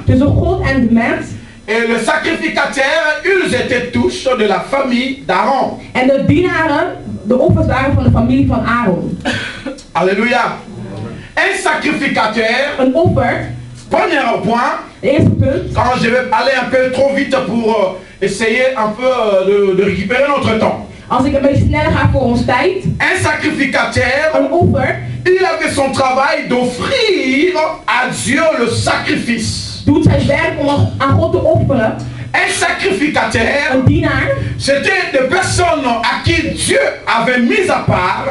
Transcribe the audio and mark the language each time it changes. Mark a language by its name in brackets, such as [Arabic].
[French] Et le sacrificateur, ils étaient tous de la famille d'Aaron. [Dutch] En de dienaren, de offers waren van de familie van Aaron. [French] Alléluia. Un sacrificateur, [Dutch] een offer, [French] premier point, quand je vais aller un peu trop vite pour essayer un peu de récupérer notre temps. [Dutch] Als ik een beetje sneller ga voor ons tijd. [French] Un sacrificateur, [Dutch] een offer, [French] il avait son travail d'offrir à Dieu le sacrifice. [Dutch] Doet zijn werk om aan God te offeren. [French] Un sacrificateur, [Dutch] een dienaar, [French] c'était des personnes à qui Dieu avait mis à part,